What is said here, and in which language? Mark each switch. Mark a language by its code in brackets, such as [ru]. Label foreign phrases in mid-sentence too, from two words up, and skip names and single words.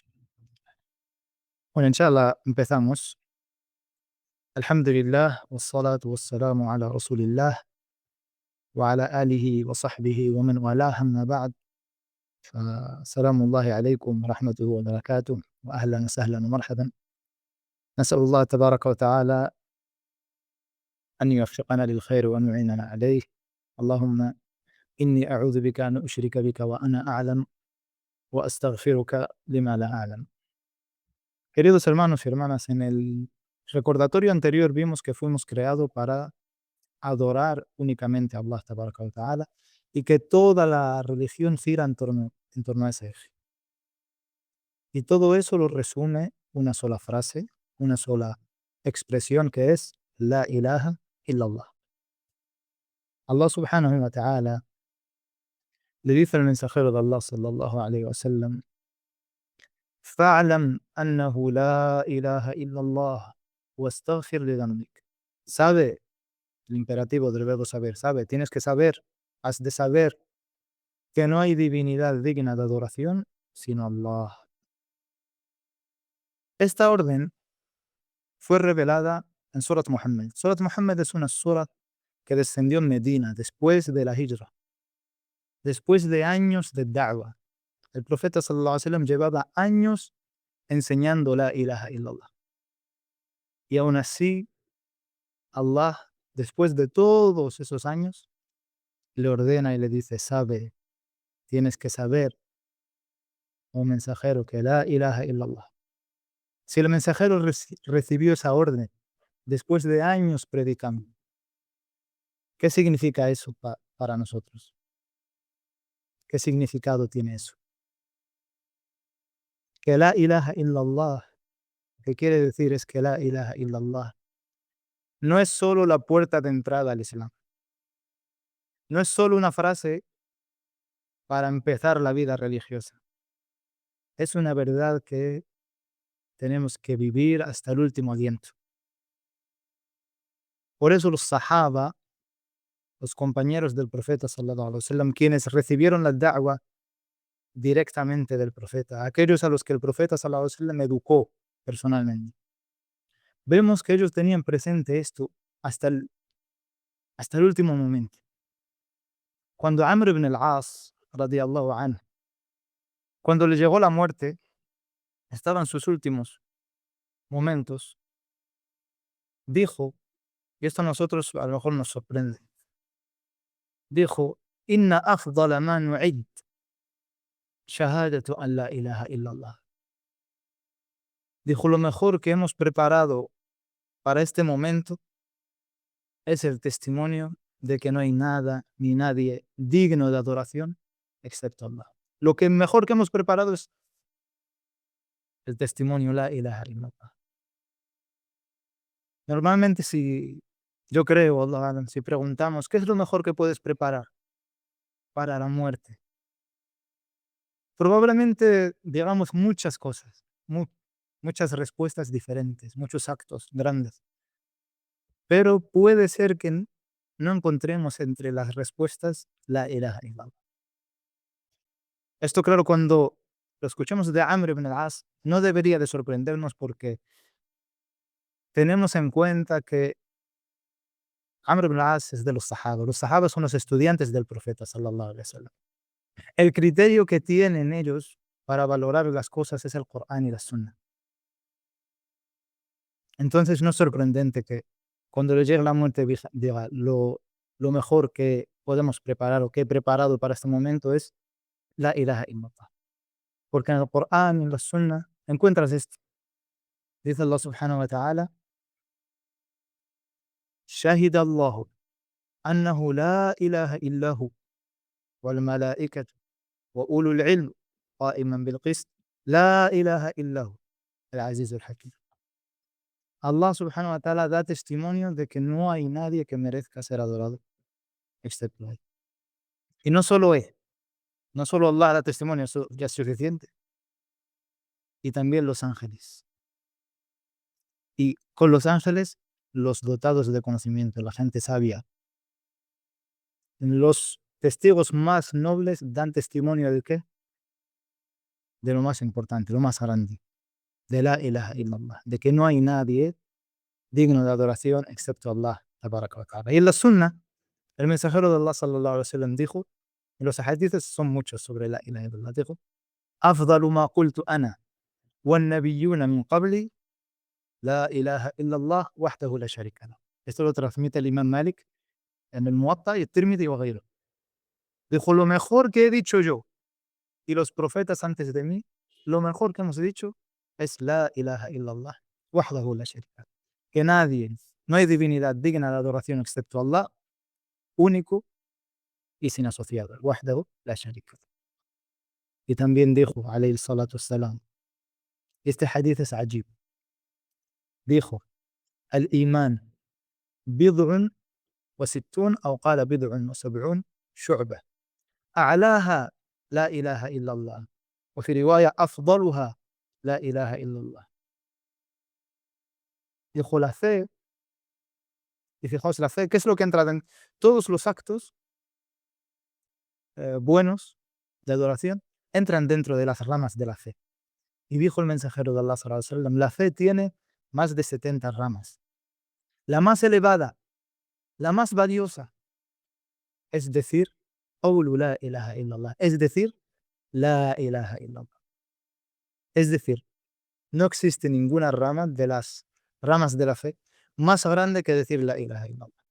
[es] Bueno, inshallah, empezamos. [ar] الحمد لله والصلاة والسلام على رسول الله وعلى آله وصحبه ومن والاه أما بعد. فسلام الله عليكم ورحمته وبركاته وأهلا وسهلا ومرحبا. نسأل الله تبارك وتعالى أن يوفقنا للخير وأن يعيننا عليه. اللهم إني أعوذ بك أن أشرك بك وأنا أعلم وأستغفرك لما لا أعلم. [es] Queridos hermanos y hermanas, en el recordatorio anterior vimos que fuimos creados para adorar únicamente a [ar] الله تبارك وتعالى [es] y que toda la religión gira en torno a ese eje. Y todo eso lo resume una sola frase, una sola expresión que es [ar] لا إله إلا الله. الله سبحانه وتعالى [es] le dice al mensajero de Allah [ar] صلى الله عليه وسلم: "فاعلم أنه لا إله إلا الله واستغفر لذنبك". [es] Sabe, el imperativo del verbo saber, sabe, tienes que saber, has de saber que no hay divinidad digna de adoración sino Allah. Esta orden fue revelada en Surat Muhammad. Surat Muhammad es una surat que descendió en Medina después de la Hijra, después de años de da'wah. El profeta [ar] صلى الله عليه وسلم [es] llevaba años enseñando [ar] لا إله إلا الله. [es] Y aún así, Allah, después de todos esos años, le ordena y le dice: sabe, tienes que saber, oh mensajero, que [ar] لا إله إلا الله. [es] Si el mensajero recibió esa orden después de años predicando, ¿qué significa eso para nosotros? ¿Qué significado tiene eso? Que [ar] لا إله إلا الله, [es] que quiere decir es que [ar] لا إله إلا الله [es] no es solo la puerta de entrada al Islam, no es solo una frase para empezar la vida religiosa, es una verdad que tenemos que vivir hasta el último aliento. Por eso los sahaba, los compañeros del profeta [ar] صلى الله عليه وسلم, [es] quienes recibieron la da'wah directamente del profeta, aquellos a los que el profeta [ar] صلى الله عليه وسلم [es] educó personalmente, vemos que ellos tenían presente esto hasta el último momento. Cuando Amr ibn al-As, [ar] رضي الله عنه, [es] cuando le llegó la muerte, estaba en sus últimos momentos, dijo, y esto a nosotros a lo mejor nos sorprende, dijo: [ar] "إن أفضل ما نعد شهادة أن لا إله إلا الله". [es] Dijo: lo mejor que hemos preparado para este momento es el testimonio de que no hay nada ni nadie digno de adoración excepto Allah. Lo que mejor que hemos preparado es el testimonio [ar] لا إله إلا الله. [es] Normalmente si yo creo, [ar] الله أعلم, [es] si preguntamos, ¿qué es lo mejor que puedes preparar para la muerte? Probablemente digamos muchas cosas, muchas respuestas diferentes, muchos actos grandes, pero puede ser que no encontremos entre las respuestas [ar] لا إله إلا الله. [es] Esto claro, cuando lo escuchamos de Amr ibn al-As, no debería de sorprendernos porque tenemos en cuenta que Amr ibn al-As es de los sahaba. Los sahabas son los estudiantes del profeta [ar] صلى الله عليه وسلم. [es] El criterio que tienen ellos para valorar las cosas es el Corán y la Sunna. Entonces no es sorprendente que cuando le llegue la muerte diga lo mejor que podemos preparar o que he preparado para este momento es [ar] لا إله إلا الله. [es] Porque en el Corán y en la Sunna encuentras esto. [ar] Dice الله سبحانه وتعالى: شهد الله أنه لا إله إلا هو والملائكة وأولو العلم قائما بالقسط لا إله إلا هو العزيز الحكيم. الله سبحانه وتعالى [es] da testimonio de que no hay nadie que merezca ser adorado excepto Él. Y no solo Él, no solo Allah da testimonio, eso ya es suficiente, y también los ángeles. Y con los ángeles, los dotados de conocimiento, la gente sabia. Los testigos más nobles dan testimonio de qué? De lo más importante, lo más grande, de [ar] لا إله إلا الله, [es] de que no hay nadie digno de adoración excepto [ar] الله تبارك وتعالى. [es] Y en la sunna, el mensajero de Allah [ar] صلى الله عليه وسلم [es] dijo, y los hadiths son muchos sobre [ar] لا إله إلا الله, dijo: "أفضل ما قلت أنا والنبيون من قبلي لا إله إلا الله وحده لا شريك له". [es] Esto lo transmite el Imam Malik en el Muwatta y el Tirmidhi y غيره. Dijo: "Lo mejor que he dicho yo y los profetas antes de mí, lo mejor que hemos dicho es [ar] لا إله إلا الله وحده لا شريك له". [es] Que nadie, no hay divinidad digna de adoración excepto Allah, único y sin asociado. [ar] وحده لا شريك له. [es] Y también dijo, [ar] عليه الصلاة والسلام, [es] este hadith es ajib. [ar] Dijo: "الإيمان بضع وستون, أو قال بضع وسبعون شعبة. أعلاها لا إله إلا الله. وفي رواية أفضلها لا إله إلا الله". [es] Dijo la fe, y fijaos la fe, ¿qué es lo que entra en todos los actos buenos de adoración? Entran dentro de las ramas de la fe. Y dijo el mensajero de Allah [ar] صلى الله عليه وسلم, [es] la fe tiene más de 70 ramas. La más elevada, la más valiosa, es decir, [ar] قول لا إله إلا الله, [es] es decir, [ar] لا إله إلا الله. [es] Es decir, no existe ninguna rama de las ramas de la fe más grande que decir [ar] لا إله إلا الله.